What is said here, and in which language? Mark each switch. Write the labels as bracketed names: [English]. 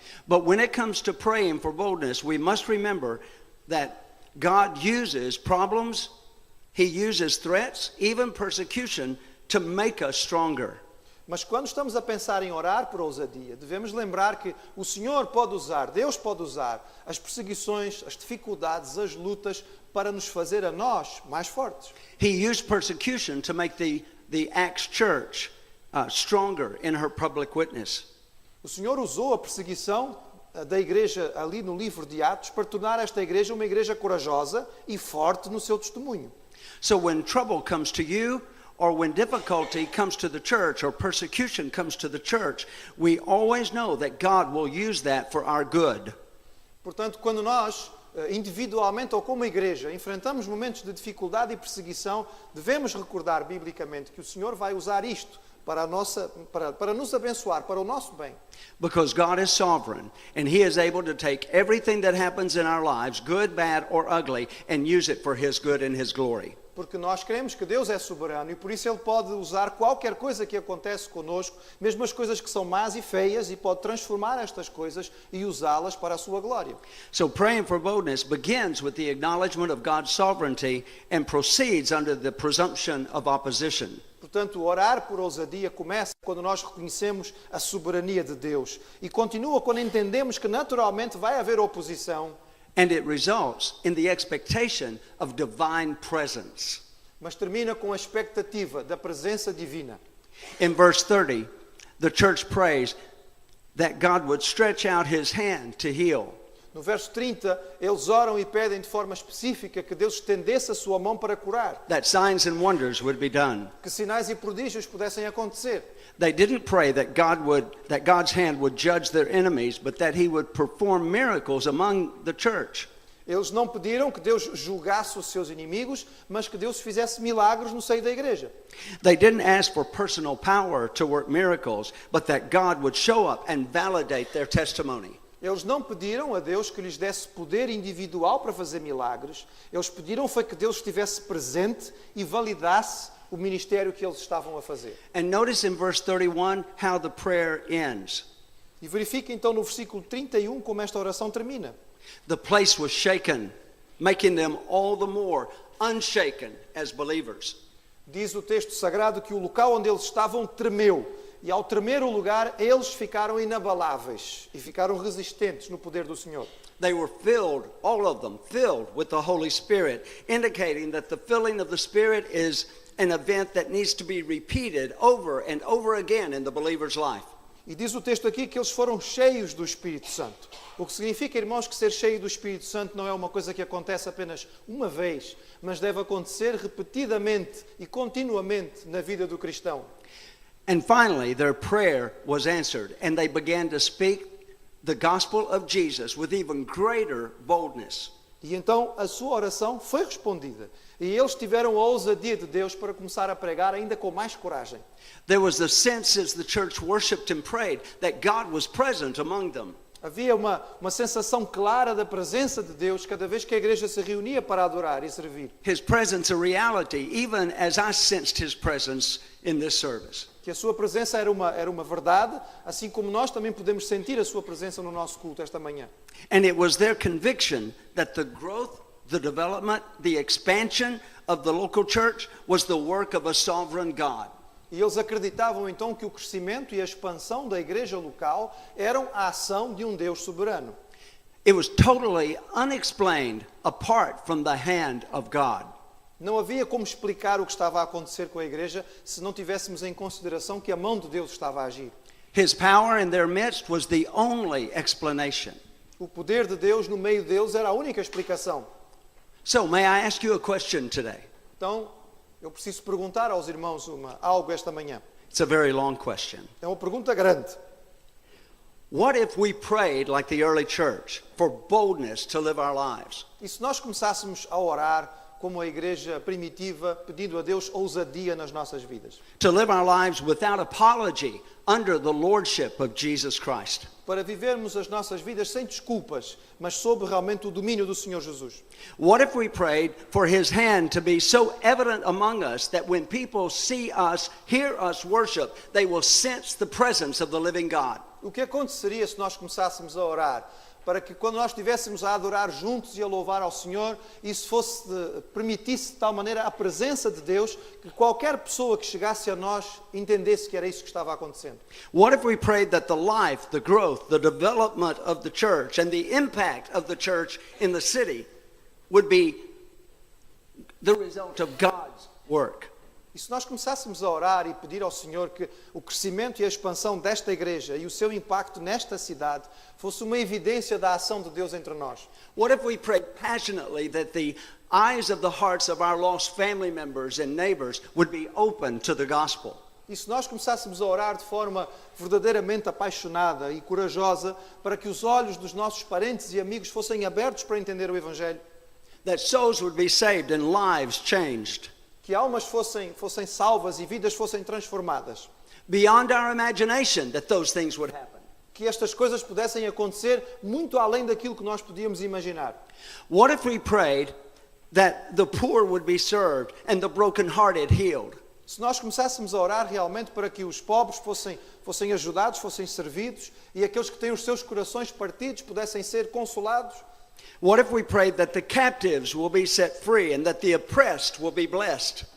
[English] But when it comes to praying for boldness, we must remember that God uses problems, He uses threats, even persecution, to make us stronger. [Portuguese] Mas quando estamos a pensar em orar por ousadia, devemos lembrar que o Senhor pode usar, Deus pode usar as perseguições, as dificuldades, as lutas para nos fazer a nós mais fortes. [English] He used persecution to make the Acts church stronger in her public witness. [Portuguese] O Senhor usou a perseguição da igreja ali no livro de Atos para tornar esta igreja uma igreja corajosa e forte no seu testemunho. [English] So when trouble comes to you, or when difficulty comes to the church or persecution comes to the church, we always know that God will use that for our good. [Portuguese] Portanto, quando nós, individualmente ou como igreja, enfrentamos momentos de dificuldade e perseguição, devemos recordar biblicamente que o Senhor vai usar isto para nos abençoar, para o nosso bem. [English] Because God is sovereign and He is able to take everything that happens in our lives, good, bad, or ugly, and use it for His good and His glory. [Portuguese] Porque nós cremos que Deus é soberano e por isso Ele pode usar qualquer coisa que acontece conosco, mesmo as coisas que são más e feias, e pode transformar estas coisas e usá-las para a sua glória. [English] So praying for boldness begins with the acknowledgement of God's sovereignty and proceeds under the presumption of opposition. [Portuguese] Portanto, orar por ousadia começa quando nós reconhecemos a soberania de Deus e continua quando entendemos que naturalmente vai haver oposição. [English] And it results in the expectation of divine presence. [Portuguese] Mas termina com a expectativa da presença divina. [English] In verse 30, the church prays that God would stretch out His hand to heal. [Portuguese] No verso 30, eles oram e pedem de forma específica que Deus estendesse a sua mão para curar. [English] That signs and wonders would be done. [Portuguese] Que sinais e prodígios pudessem acontecer. [English] They didn't pray that God's hand would judge their enemies, but that He would perform miracles among the church. [Portuguese] Eles não pediram que Deus julgasse os seus inimigos, mas que Deus fizesse milagres no seio da igreja. [English] They didn't ask for personal power to work miracles, but that God would show up and validate their testimony. [Portuguese] Eles não pediram a Deus que lhes desse poder individual para fazer milagres. Eles pediram foi que Deus estivesse presente e validasse o ministério que eles estavam a fazer. [English] And notice in verse 31 how the prayer ends. [Portuguese] E verifique então no versículo 31 como esta oração termina. [English] The place was shaken, making them all the more unshaken as believers. [Portuguese] Diz o texto sagrado que o local onde eles estavam tremeu, E ao tremer o lugar, eles ficaram inabaláveis e ficaram resistentes no poder do Senhor. [English] They were filled, all of them, filled with the Holy Spirit, indicating that the filling of the Spirit is an event that needs to be repeated over and over again in the believer's life. [Portuguese] E diz o texto aqui que eles foram cheios do Espírito Santo. O que significa, irmãos, que ser cheio do Espírito Santo não é uma coisa que acontece apenas uma vez, mas deve acontecer repetidamente e continuamente na vida do cristão. [English] And finally, their prayer was answered, and they began to speak the gospel of Jesus with even greater boldness. [Portuguese] E então a sua oração foi respondida. E eles tiveram a ousadia de Deus para começar a pregar ainda com mais coragem. [English] There was the sense as the church worshipped and prayed that God was present among them. [Portuguese] Havia uma sensação clara da presença de Deus cada vez que a igreja se reunia para adorar e servir. [English] His presence a reality, even as I sensed his presence in this service. [Portuguese] Que a sua presença era uma verdade, assim como nós também podemos sentir a sua presença no nosso culto esta manhã. [English] And it was their conviction that the growth, the development, the expansion of the local church was the work of a sovereign God. [Portuguese] E eles acreditavam então que o crescimento e a expansão da igreja local eram a ação de um Deus soberano. [English] It was totally unexplained apart from the hand of God. [Portuguese] Não havia como explicar o que estava a acontecer com a igreja se não tivéssemos em consideração que a mão de Deus estava a agir. [English] His power in their midst was the only explanation. [Portuguese] O poder de Deus no meio deles era a única explicação. [English] So, may I ask you a question today? [Portuguese] Então, eu preciso perguntar aos irmãos algo esta manhã. [English] It's a very long question. [Portuguese] É uma pergunta grande. [English] What if we prayed like the early church for boldness to live our lives? [Portuguese] E se nós começássemos a orar como a igreja primitiva, pedindo a Deus ousadia nas nossas vidas? [English] To live our lives without apology under the lordship of Jesus Christ. [Portuguese] Para vivermos as nossas vidas sem desculpas, mas sob realmente o domínio do Senhor Jesus. [English] What if we prayed for his hand to be so evident among us that when people see us, hear us worship, they will sense the presence of the living God? [Portuguese] O que aconteceria se nós começássemos a orar para que quando nós estivéssemos a adorar juntos e a louvar ao Senhor, isso permitisse de tal maneira a presença de Deus que qualquer pessoa que chegasse a nós entendesse que era isso que estava acontecendo? [English] What if we prayed that the life, the growth, the development of the church and the impact of the church in the city would be the result of God's work? [Portuguese] E se nós começássemos a orar e pedir ao Senhor que o crescimento e a expansão desta igreja e o seu impacto nesta cidade fosse uma evidência da ação de Deus entre nós? [English] What if we prayed passionately that the eyes of the hearts of our lost family members and neighbors would be open to the gospel? [Portuguese] E se nós começássemos a orar de forma verdadeiramente apaixonada e corajosa para que os olhos dos nossos parentes e amigos fossem abertos para entender o Evangelho? [English] That souls would be saved and lives changed. [Portuguese] Que almas fossem salvas e vidas fossem transformadas. [English] Beyond our imagination that those things would happen. [Portuguese] Que estas coisas pudessem acontecer muito além daquilo que nós podíamos imaginar. [English] What if we prayed that the poor would be served and the brokenhearted healed? [Portuguese] Se nós começássemos a orar realmente para que os pobres fossem ajudados, fossem servidos e aqueles que têm os seus corações partidos pudessem ser consolados? [English] What if we prayed that the captives will be set free and that the oppressed will be blessed?